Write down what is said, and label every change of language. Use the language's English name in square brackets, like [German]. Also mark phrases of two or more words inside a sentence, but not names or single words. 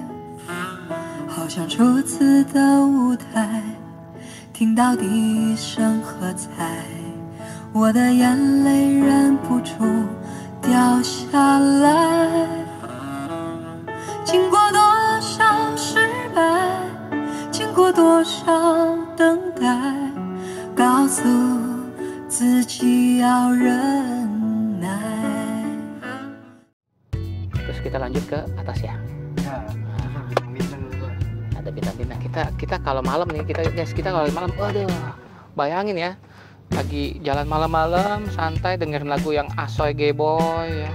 [Chinese] 好像初次的舞台，听到第一声喝彩，我的眼泪忍不住掉下来。经过多少失败，经过多少等待，告诉自己要忍耐。 [Indonesian] Terus kita lanjut ke atas ya. Ada bintang-bintang. Kita kalau malam nih, kita kalau malam, waduh, bayangin ya, lagi jalan malam-malam santai dengerin lagu yang asoy geboy ya.